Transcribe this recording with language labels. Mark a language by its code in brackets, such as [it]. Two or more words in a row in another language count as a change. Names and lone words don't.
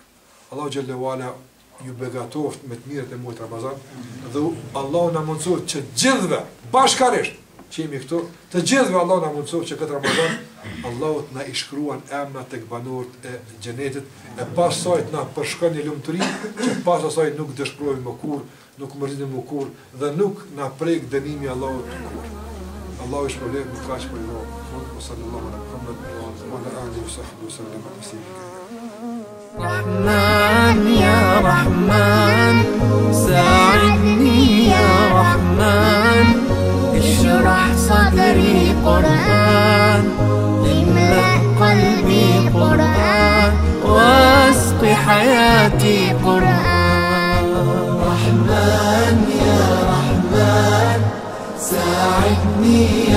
[sq] Allahu [ar] جل علا [sq] ju begatoft me të mirët e muajit Ramazan dhe Allahu na mundsoj që gjithëve bashkarisht që jemi këtu, të gjithëve Allahu na mundsoj që këtë Ramazan Allahu na i shkruan emrat tek banorët e xhenetit e pas saj na përshkon një lumturi që pas asaj nuk dëshpërojmë më kurrë, nuk mërzitemi më kurrë dhe nuk na prek dënimi Allahut kurrë. Allahu i shpëlbej me kaq për ju. [ar] صلى الله عليه محمد وعلى آله وصحبه وسلم تسليما. رحمن يا رحمن ساعدني يا رحمن اشرح صدري قرآن املأ قلبي قرآن واسق حياتي قرآن رحمن يا رحمن ساعدني